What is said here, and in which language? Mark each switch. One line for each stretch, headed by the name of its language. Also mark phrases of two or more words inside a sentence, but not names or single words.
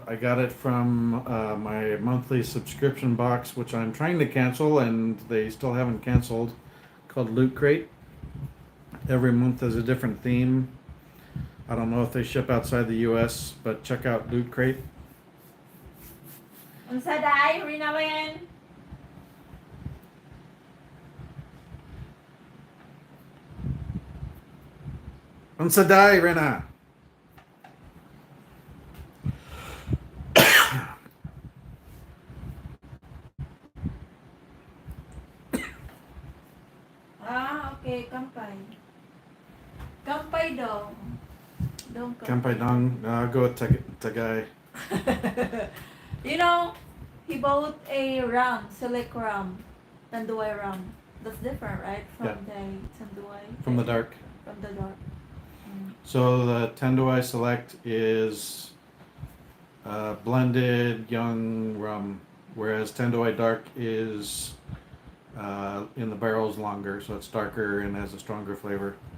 English: I got it from my monthly subscription box, which I'm trying to cancel, and they still haven't canceled, called Loot Crate. Every month has a different theme. I don't know if they ship outside the US, but check out Loot Crate.
Cebuano: Unsa day, Rinalyn? Unsaday, Rena.
English: Okay, kampai.
Japanese: Kampai dong. Dong Kampai dong.
English: I'll go with tagay. You know, he bought a ram, select ram, tanduay ram. That's different, right? From Yeah. the tanduay. From the dark. From the dark. So the Tanduay Select is blended young rum, whereas Tanduay Dark is in the barrels longer, so it's darker and has a stronger flavor.